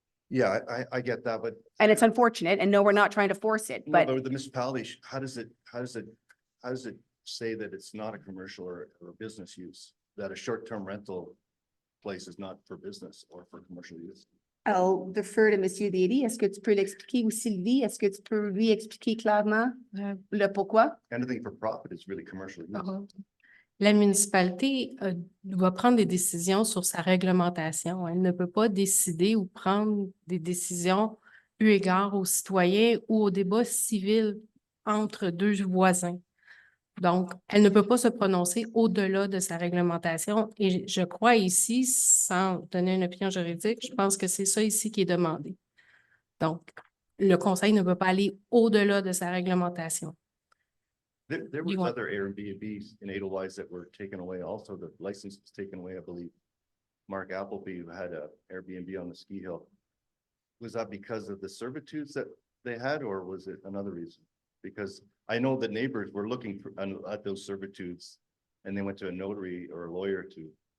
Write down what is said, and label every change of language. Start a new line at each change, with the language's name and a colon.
English: Yeah, I get that, but And it's unfortunate, and no, we're not trying to force it, no, but but the municipality, how does it say that it's not a commercial or a business use? That a short-term rental place is not for business or for commercial use? I'll defer to Monsieur Derry.
French: Est-ce que tu peux l'expliquer, ou Sylvie, est-ce que tu peux lui expliquer clairement le pourquoi?
English: Anything for profit is really commercial use.
French: La municipalité doit prendre des décisions sur sa réglementation. Elle ne peut pas décider ou prendre des décisions eu égard aux citoyens ou au débat civil entre deux voisins. Donc, elle ne peut pas se prononcer au-delà de sa réglementation. Et je crois ici, sans donner une opinion juridique, je pense que c'est ça ici qui est demandé. Donc, le conseil ne peut pas aller au-delà de sa réglementation.
English: There You want- other Airbnbs in Edelweiss that were taken away also. The license was taken away, I believe. Mark Appleby, who had a Airbnb on the ski hill. Was that because of the servitudes that they had, or was it another reason? Because I know the neighbors were looking at those servitudes, and they went to a notary or a lawyer to.